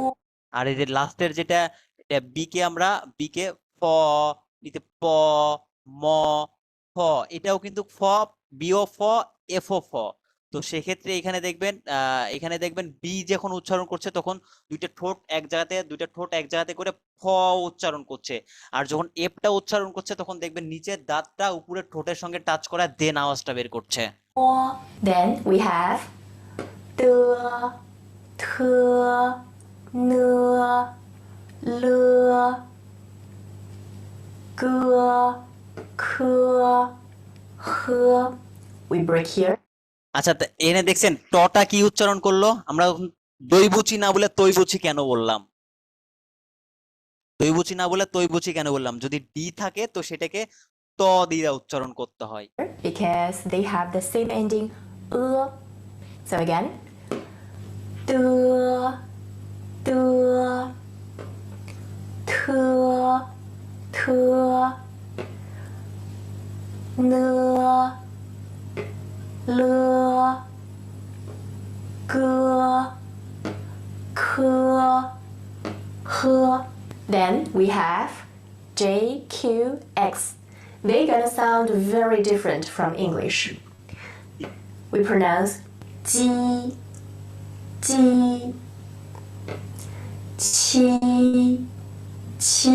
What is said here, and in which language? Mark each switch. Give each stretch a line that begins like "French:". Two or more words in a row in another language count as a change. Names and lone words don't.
Bangla: আর এই যে লাস্টের যেটা বিকে, আমরা বিকে ফ নিতে প, ম, ফ, এটাও কিন্তু ফ, বিও ফ, এফও ফ। তো সেক্ষেত্রে এখানে দেখবেন বি যখন উচ্চারণ করছে তখন দুইটা ঠোঁট এক জায়গাতে করে ফ উচ্চারণ করছে, আর যখন এফটা উচ্চারণ করছে তখন দেখবেন নিচের দাঁতটা উপরের ঠোঁটের সঙ্গে টাচ করা দেন আওয়াজটা বের করছে।
English: Then we have the, the, the,
Chinese: le, ge, ke, he.
English: We break here.
Bangla: আচ্ছা, তা এখানে দেখছেন টটা কি উচ্চারণ করলো? আমরা দইবুচি না বলে তৈবুচি কেন বললাম? দইবুচি না বলে তৈবুচি কেন বললাম? যদি ডি থাকে তো সেটাকে ত দিয়ে উচ্চারণ করতে হয়।
English: Because they have the same ending so again the, the, the, the, the,
Chinese: le, ge, ke, he.
English: Then we have J, Q, X. They're gonna sound very different from English. We pronounce G, G, Qi, Qi.